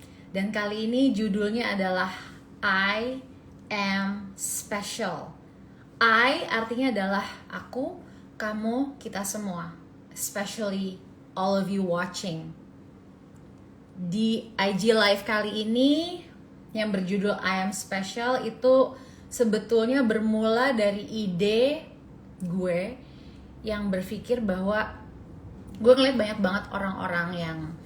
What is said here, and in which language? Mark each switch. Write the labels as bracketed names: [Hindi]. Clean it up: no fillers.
[Indonesian] Dan kali ini judulnya adalah [English] I am special. [Indonesian] I artinya adalah aku, kamu, kita semua. [English] Especially all of you watching. [Indonesian] Di IG Live kali ini yang berjudul [English] I am special [Indonesian] itu sebetulnya bermula dari ide gue yang berpikir bahwa gue ngeliat banyak banget orang-orang yang